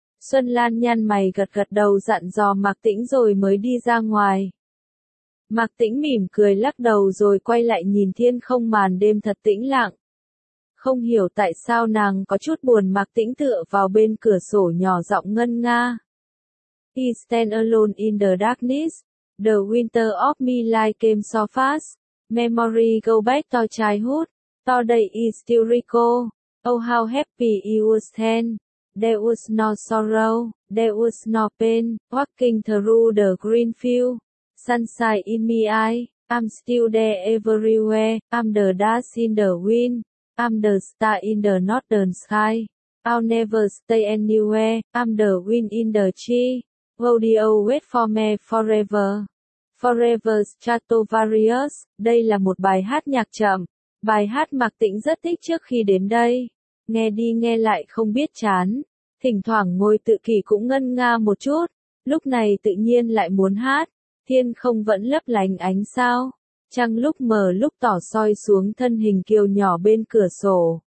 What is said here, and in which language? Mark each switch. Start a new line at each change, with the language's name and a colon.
Vietnamese: Xuân Lan nhăn mày gật gật đầu dặn dò Mạc Tĩnh rồi mới đi ra ngoài. Mạc Tĩnh mỉm cười lắc đầu rồi quay lại nhìn thiên không, màn đêm thật tĩnh lặng. Không hiểu tại sao nàng có chút buồn, Mạc Tĩnh tựa vào bên cửa sổ nhỏ giọng ngân nga.
English: I stand alone in the darkness, the winter of my life came so fast. Memory go back to childhood, today is still recall. Oh how happy it was then. There was no sorrow, there was no pain. Walking through the green field, sunshine in my eye. I'm still there everywhere. I'm the dust in the wind. I'm the star in the northern sky. I'll never stay anywhere. I'm the wind in the tree. Rodeo wait for me forever.
Vietnamese: Forever Stratovarius, đây là một bài hát nhạc chậm, bài hát Mạc Tĩnh rất thích trước khi đến đây, nghe đi nghe lại không biết chán, thỉnh thoảng ngồi tự kỷ cũng ngân nga một chút, lúc này tự nhiên lại muốn hát, thiên không vẫn lấp lánh ánh sao, trăng lúc mờ lúc tỏ soi xuống thân hình kiều nhỏ bên cửa sổ.